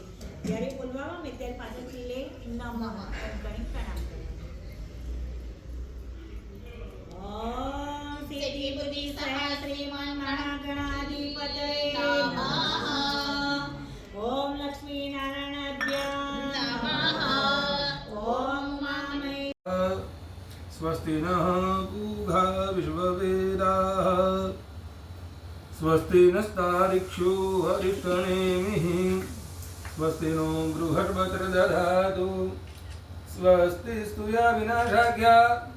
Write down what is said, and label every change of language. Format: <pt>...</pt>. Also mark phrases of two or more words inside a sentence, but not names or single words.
<gu>જ્યારે બોલવામાં આવે ત્યારે પાછળથી લે નમઃ એમ કરી પ્રણામ કરીશું.</gu> <sa>ઓમ સિદ્ધિ બુદ્ધિ સહસ્રીમન મહાગણાધિપતય નમઃ. ઓમ લક્ષ્મી નારાયણાભ્યામ ઓમ ઉમામય. स्वस्ति नः पूषा विश्ववेदाः स्वस्ति नस्तारिक्षु हरिष्ठनेमिः स्वस्ति नो बृहस्पतिर्दधातु स्वस्ति स्तुया विनाशाख्या</sa>